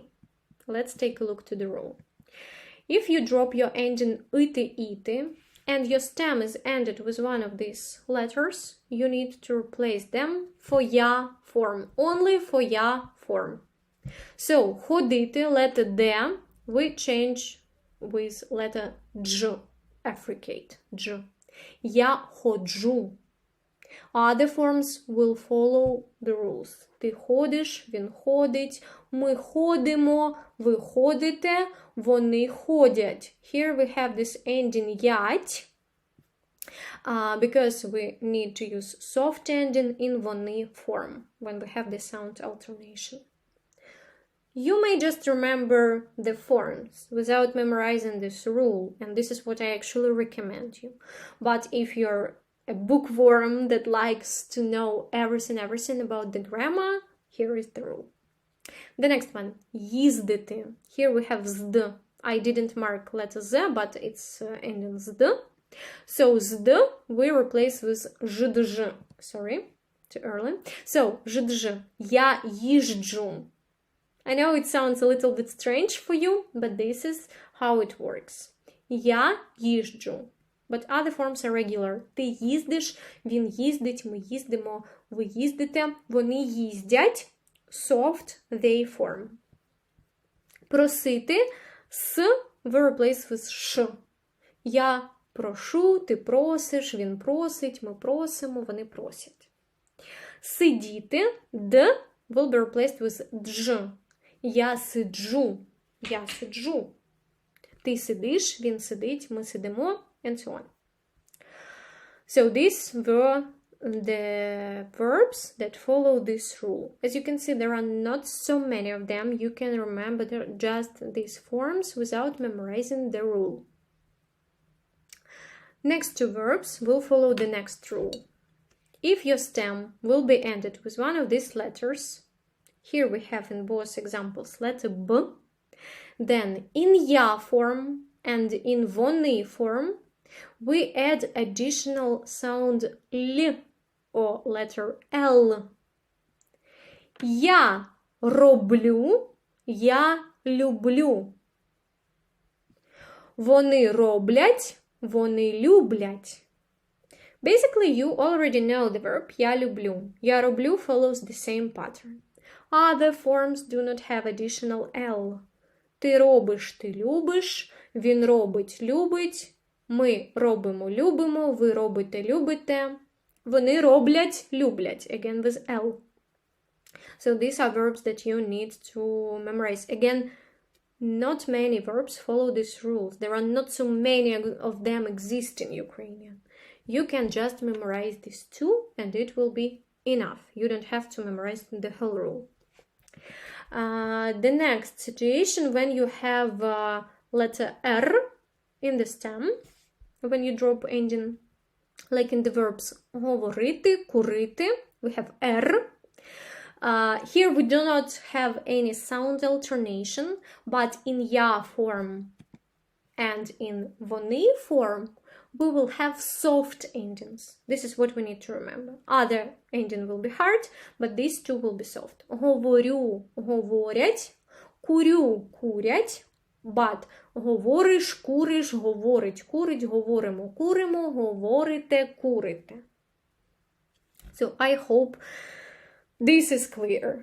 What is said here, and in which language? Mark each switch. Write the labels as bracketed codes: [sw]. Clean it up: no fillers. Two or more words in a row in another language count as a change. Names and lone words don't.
[en] Let's take a look to the rule. If you drop your ending [uk] ити, іти, [en] and your stem is ended with one of these letters, you need to replace them for ya form, only for ya form. So, ходити, letter D, we change with letter J, affricate, J. [uk] Я ходжу. [en] Other forms will follow the rules. [uk] Ти ходиш, він ходить, ми ходимо, ви ходите, вони ходять. [en] Here we have this ending ять, because we need to use soft ending in вони form when we have the sound alternation. You may just remember the forms without memorizing this rule, and this is what I actually recommend you. But if you're a bookworm that likes to know everything about the grammar, here is the rule. The next one, їздити. Here we have zd. I didn't mark letter z, but it's ending zd. So zd we replace with ждж. Sorry, too early. So ждж. [uk] Я їжджу. [en] I know it sounds a little bit strange for you, but this is how it works. [uk] Я їжджу. [en] But other forms are regular. [uk] Ти їздиш, він їздить, ми їздимо, ви їздите, вони їздять. [en] Soft, they form. Просити, с we replace with ш. [uk] Я прошу, ти просиш, він просить, ми просимо, вони просять. [en] Сидіти, д will be replaced with дж. [uk] Я сиджу, я сиджу. Ти сидиш, він сидить, ми сидимо, [en] and so on. So these were the verbs that follow this rule. As you can see, there are not so many of them. You can remember just these forms without memorizing the rule. Next two verbs will follow the next rule. If your stem will be ended with one of these letters, here we have in both examples letter B, then in ya form and in вони form, we add additional sound L or letter L. [uk] Я роблю, я люблю. Вони роблять, вони люблять. [en] Basically, you already know the verb [uk] я люблю. Я роблю [en] follows the same pattern. Other forms do not have additional L. [uk] Ти робиш, ти любиш. Він робить, любить. Ми робимо, любимо. Ви робите, любите. Вони роблять, люблять. [en] Again with L. So these are verbs that you need to memorize. Again, not many verbs follow these rules. There are not so many of them exist in Ukrainian. You can just memorize these two and it will be enough. You don't have to memorize the whole rule. The next situation, when you have letter R in the stem, when you drop ending, like in the verbs [uk] говорити, курити, [en] we have R. Here we do not have any sound alternation, but in я form and in вони form, we will have soft endings. This is what we need to remember. Other ending will be hard, but these two will be soft. [uk] Говорю, говорять, курю, курять, but говориш, куриш, говорить, курить, говоримо, куримо, говорите, курите. [en] So I hope this is clear.